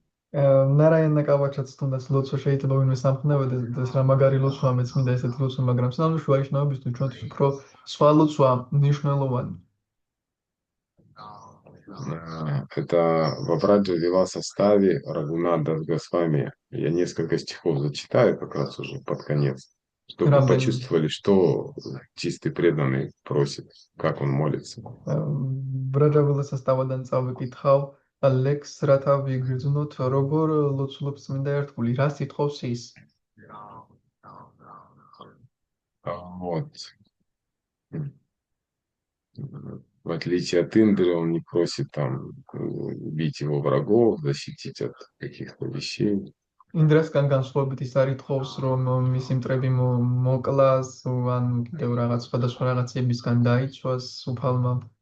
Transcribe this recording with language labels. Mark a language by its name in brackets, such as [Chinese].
[Georgian] ნარაიანა კავაჩაც თუნდაც ლოცვა შეიძლება ვინმე სამხნევდეს რა მაგარი ლოცვა მეც მინდა ესეთი ლოცვა, მაგრამ სანამ ვაიშნავებისთვის ჩვენთვის უფრო სხვა ლოცვა მნიშვნელოვანი. [Russian] Это Вавраджа вела в составе Рагунада Госвами. Я несколько стихов зачитаю как раз уже под конец, чтобы вы почувствовали, что чистый преданный просит, как он молится. [Georgian] ბრაჯავილა სასტავადან წავიკითხავ ლექს, რათა ვიგრძნოთ, როგორ ლოცულობს წმინდა ერთგული, რა სიტყავს ის. [Russian] Вот. В отличие от Индры, он не просит там убить его врагов, защитить от каких-то вещей. [Georgian] ინდრასგან განსხვავებით ის არ ითხოვს, რომ მისი მტრები მოკლას, ან კიდევ რაღაც სხვადასხვა რაღაცებისგან დაიცვას უფალმა.